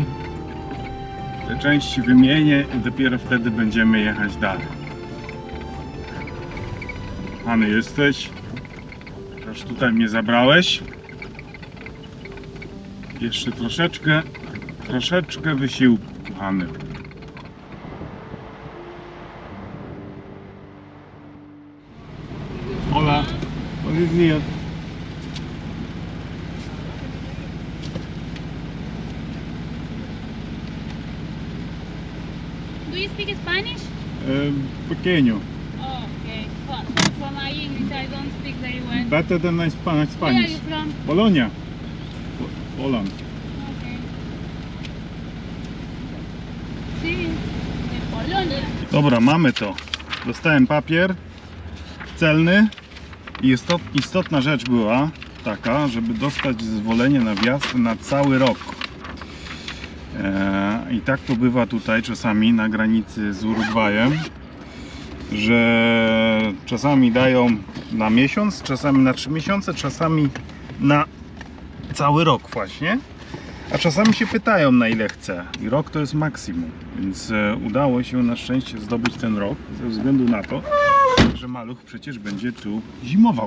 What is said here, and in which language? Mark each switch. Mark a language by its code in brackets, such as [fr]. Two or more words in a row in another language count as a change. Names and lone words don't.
[pl] Te części wymienię i dopiero wtedy będziemy jechać dalej. Kochany jesteś. Już tutaj mnie zabrałeś. Jeszcze troszeczkę wysiłku, kochany. [es] Hola, buenos días. [en] Do you speak Spanish? [es] Pequeño. [en] Oh, okay. So for my English, I don't speak very well. Better than Where are Spanish. you from? [es] Polonia. Poland. Okay. Sí, de Polonia. [pl] Dobra, mamy to. Dostałem papier celny i istotna rzecz była taka, żeby dostać zezwolenie na wjazd na cały rok. I tak to bywa tutaj czasami na granicy z Urugwajem, że czasami dają na miesiąc, czasami na 3 miesiące, czasami na cały rok właśnie, a czasami się pytają, na ile chce, i rok to jest maksimum, więc udało się na szczęście zdobyć ten rok ze względu na to, że maluch przecież będzie tu zimował.